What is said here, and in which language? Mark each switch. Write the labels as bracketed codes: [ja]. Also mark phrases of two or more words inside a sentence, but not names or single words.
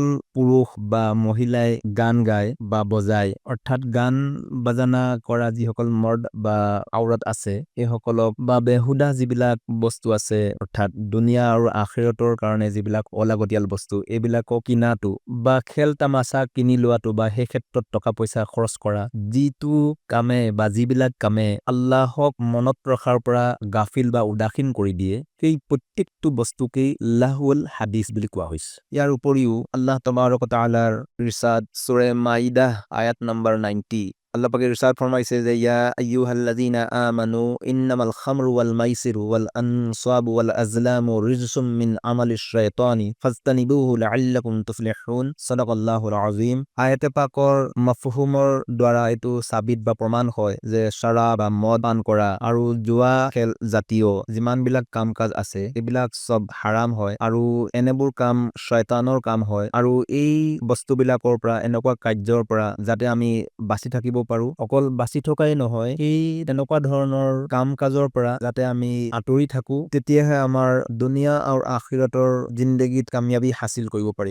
[as] পুৰুষ বা মহিলাই গান গায় বা বজায়, অৰ্থাৎ [hi] गाना बजाना [as] কৰা যিসকল মৰ্দ বা আওৰাত আছে সেইসকলক, বা বেহুদা যিবিলাক বস্তু আছে অৰ্থাৎ দুনিয়া আৰু আখিৰাতৰ কাৰণে যিবিলাক অলাগতিয়াল বস্তু এইবিলাকক কিনাটো বা খেল তামাচা কিনি লোৱাটো বা সেই ক্ষেত্ৰত টকা পইচা খৰচ কৰা, যিটো কামে বা যিবিলাক কামে আল্লাহক মনত ৰখাৰ পৰা গাফিল বা উদাসীন কৰি দিয়ে, সেই প্ৰত্যেকটো বস্তুকেই [ar] لهو الحديث [as] বুলি কোৱা হৈছে। ইয়াৰ উপৰিও আল্লাহ তবাৰক ও তাআলাৰ ইৰশাদ সূৰা মাইদাহ আয়াত নম্বৰ 90, আল্লাহ পাকে ইরশাদ ফরমাইছে যে [ar] يا أيها الذين آمنوا إنما الخمر والميسر والأنصاب والأزلام رجس من عمل الشيطان فاجتنبوه لعلكم تفلحون صدق الله العظيم. [as] আয়াতে পাকৰ মাফহুমৰ দ্বাৰা এইটো সাবিত বা প্ৰমাণ হয় যে শৰাব বা মদ পান কৰা আৰু জুৱা খেল জাতীয় যিমানবিলাক কাম-কাজ আছে এইবিলাক সব হাৰাম হয়, আৰু এনেবোৰ কাম শয়তানৰ কাম হয়, আৰু এই বস্তুবিলাকৰ পৰা এনেকুৱা কাৰ্যৰ পৰা যাতে আমি বাচি থাকিব পাৰো, অকল বাচি থকাই নহয় এই তেনেকুৱা ধৰণৰ কাম-কাজৰ পৰা যাতে আমি আঁতৰি থাকো, তেতিয়াহে আমাৰ দুনিয়া আৰু আখিৰাতৰ জিন্দগীত কামিয়াবি হাসিল কৰিব পাৰিম।